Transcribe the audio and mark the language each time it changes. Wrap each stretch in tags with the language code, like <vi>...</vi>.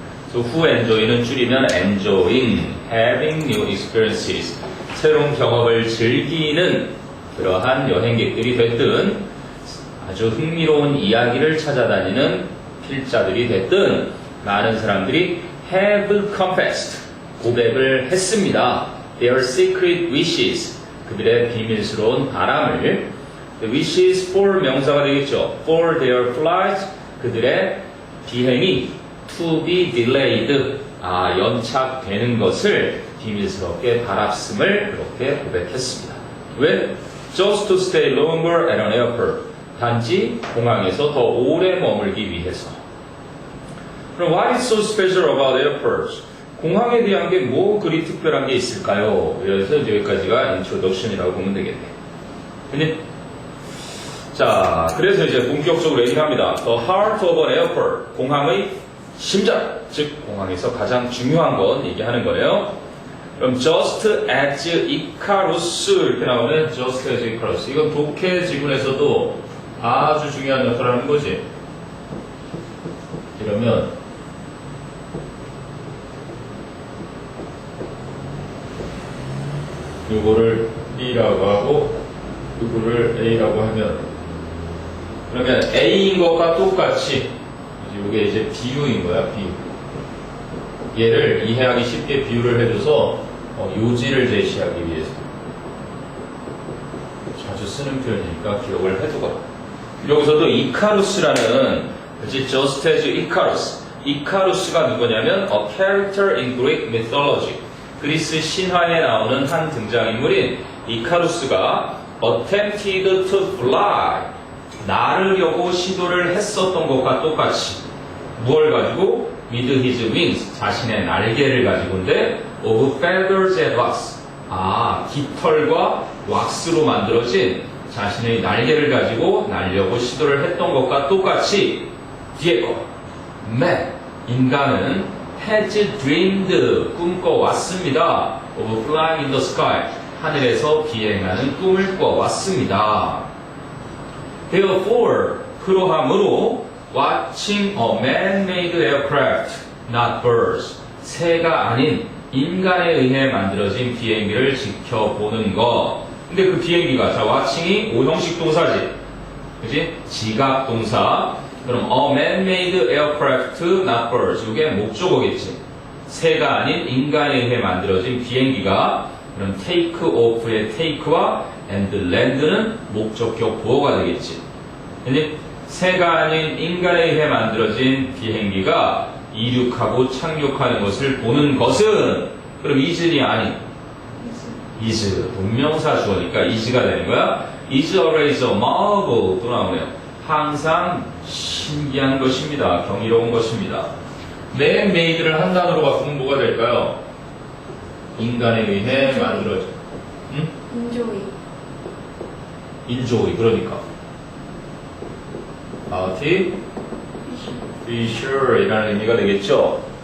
<ko>So who enjoy는 줄이면</ko> <en>enjoying, having new experiences,</en> <ko>새로운 경험을 즐기는 그러한 여행객들이 됐든 아주 흥미로운 이야기를 찾아다니는 필자들이 됐든 많은 사람들이</ko> <en>have confessed,</en> <ko>고백을 했습니다.</ko> <en>Their secret wishes,</en> <ko>그들의 비밀스러운 바람을.</ko> <en>The wishes for</en> <ko>명사가 되겠죠.</ko> <en>For their flight,</en> <ko>그들의 비행이</ko> <en>to be delayed,</en> <ko>연착되는 것을 비밀스럽게 바랐음을 그렇게 고백했습니다. 왜?</ko> <en>Just to stay longer at an airport.</en> <ko>단지 공항에서 더 오래 머물기 위해서. 그럼</ko> <en>what is so special about airports?</en> <ko>공항에 대한 게 뭐 그리 특별한 게 있을까요? 그래서 여기까지가 introduction이라고 보면 되겠네요. 근데 자, 그래서 이제 본격적으로 얘기합니다.</ko> <en>The heart of an airport,</en> <ko>공항의 심장, 즉 공항에서 가장 중요한 건 얘기하는 거예요. 그럼</ko> <en>just as Icarus</en> <ko>이렇게 나오는 just as Icarus. 이건 독해 지문에서도 아주 중요한 역할을 하는 거지. 이러면 요거를 B라고 하고 요거를 A라고 하면 그러면 A인 것과 똑같이 이게 이제 비유인 거야, 비유. 얘를 이해하기 쉽게 비유를 해줘서 요지를 제시하기 위해서 자주 쓰는 표현이니까 기억을 해두거라. 여기서도 이카루스라는 그치,</ko> <en>just as Icarus.</en> <ko>이카루스가 누구냐면</ko> <en>a character in Greek mythology.</en> <ko>그리스 신화에 나오는 한 등장인물인 이카루스가</ko> <en>attempted to fly.</en> <ko>나르려고 시도를 했었던 것과 똑같이 무엇을 가지고?</ko> <en>with his wings,</en> <ko>자신의 날개를 가지고인데</ko> <en>of feathers and wax,</en> <ko>깃털과 왁스로 만들어진 자신의 날개를 가지고 날려고 시도를 했던 것과 똑같이 뒤에 거 man, 인간은</ko> <en>has dreamed,</en> <ko>꿈꿔왔습니다.</ko> <en>of flying in the sky,</en> <ko>하늘에서 비행하는 꿈을 꿔왔습니다. Therefore, 그러함으로</ko> <en>watching a man-made aircraft, not birds,</en> <ko>새가 아닌 인간에 의해 만들어진 비행기를 지켜보는 것. 근데 그 비행기가 자 watching이 오형식 동사지, 그지? 지각 동사.</ko> <en>그럼 a man-made aircraft, not birds.</en> <ko>이게 목적어겠지. 새가 아닌 인간에 의해 만들어진 비행기가 그럼</ko> <en>take off</en> <ko>의 take와</ko> <en>and land</en> <ko>는 목적격 보어가 되겠지. 근데 새가 아닌 인간에 의해 만들어진 비행기가 이륙하고 착륙하는 것을 보는 것은 그럼 is이 아닌 is 동명사 주어니까 is가 되는 거야.</ko> <en>is always a marvel</en> <ko>또 나오네요. 항상 신기한 것입니다. 경이로운 것입니다. man-made를 한 단어로 바꾸면 뭐가 될까요? 인간에 의해 만들어진</ko> <en>enjoy.</en> <ko>enjoy 그러니까</ko> <en>be sure</en> <ko>이라는 의미가 되겠죠.</ko>